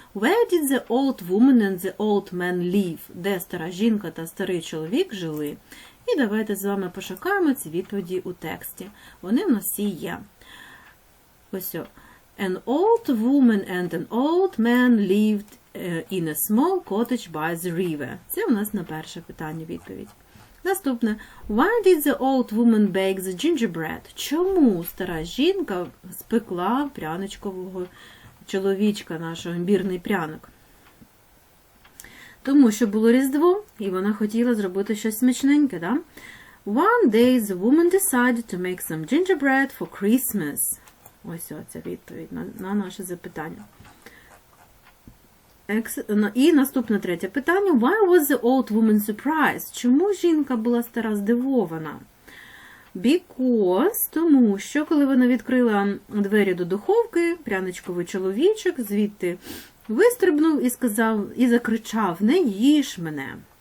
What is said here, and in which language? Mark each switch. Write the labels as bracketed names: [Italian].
[English] Where did the old woman and the old man live? [Ukrainian] Де стара жінка та старий чоловік жили? І давайте з вами пошукаємо ці відповіді у тексті. Вони в нас всі є. Ось о. [English] An old woman and an old man lived in a small cottage by the river. [Ukrainian] Це у нас на перше питання відповідь. Наступне. [English] Why did the old woman bake the gingerbread? [Ukrainian] Чому стара жінка спекла пряничкового чоловічка, нашого імбірний пряник? Тому що було Різдво, і вона хотіла зробити щось смачненьке, да? [English] One day the woman decided to make some gingerbread for Christmas. [Ukrainian] Ось оця відповідь на наше запитання. І наступне третє питання. [English] Why was the old woman surprised? [Ukrainian] Чому жінка була стара здивована? Because, тому що, коли вона відкрила двері до духовки, пряничковий чоловічок звідти вистрибнув і закричав: «Не їж мене!»